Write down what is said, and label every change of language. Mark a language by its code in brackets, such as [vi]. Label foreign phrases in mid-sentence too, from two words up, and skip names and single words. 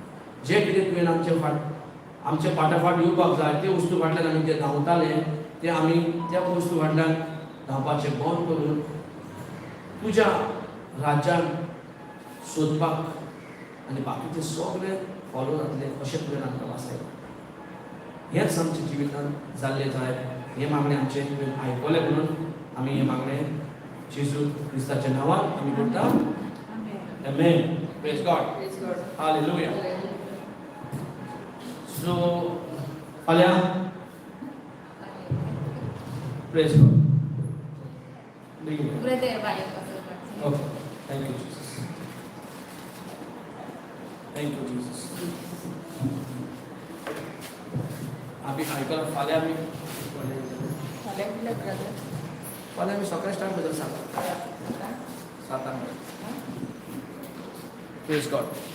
[kok] जे कितें तुवें आमचे फाटाफाट येवपाक जाय ते वस्तू फाटल्यान आमी जे धांवताले ते आमी त्या वस्तू फाटल्यान धांवपाचें बंद करून तुज्या राज्यान सोदपाक आनी बाकीचे सगळे फॉलो जातले अशें तुवें आमकां वाचयलां. हेंच आमच्या जिवितांत जाल्लें जाय. हे मागणें आमचें तुवें आयकलें म्हणून आमी हे मागणें जेजू क्रिस्ताच्या नांवान आमी करता. आमेन. [en] Praise God. Praise God. Hallelujah. So फाल्यां Praise God. Brother, bye. Okay. Thank you, Jesus. Thank you, Jesus. [kok] आमी आयकलां फाल्यां आमी फाल्यां कितल्याक brother? फाल्यां आमी सकाळी स्टार्ट करता 7 [en] Praise God.